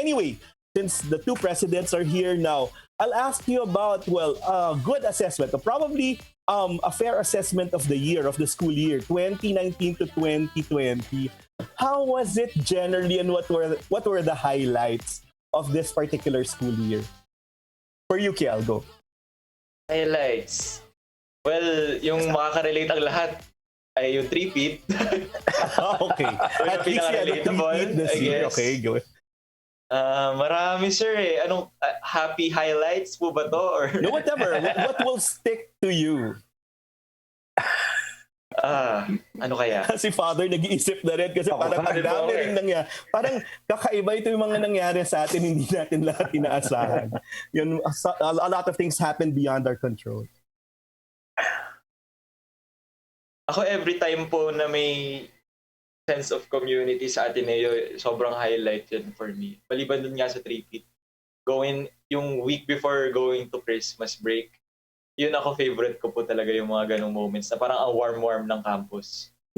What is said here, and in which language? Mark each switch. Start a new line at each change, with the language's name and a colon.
English: Anyway, since the two presidents are here now, I'll ask you about, good assessment, probably a fair assessment of the year, of the school year, 2019 to 2020. How was it generally and what were the highlights of this particular school year? For you, Quiel, go. Highlights.
Filipino: Well, yung makaka-relate ang lahat ay yung 3-peat.
English: Okay. At least you had a three-peat this year. Okay, go.
Filipino: Marami, sir eh. Anong
English: happy highlights
Filipino: po ba to? Or
English: No, whatever. What will stick to you?
Filipino: ano kaya? Si Father nag-iisip na rin kasi parang ang dami rin nangyari. Parang kakaiba ito yung mga nangyari sa atin, hindi natin lahat inaasahan.
English: Yun, a lot of things happen beyond our control.
Filipino: Ako
English: every time
Filipino: po na may
English: sense of community
Filipino: sa Ateneo, sobrang highlight yun
English: for me.
Filipino: Maliban dun nga sa 3-peat. Yung
English: week before going to Christmas break,
Filipino: yun ako favorite ko po talaga yung mga ganong moments na parang ang warm-warm ng campus.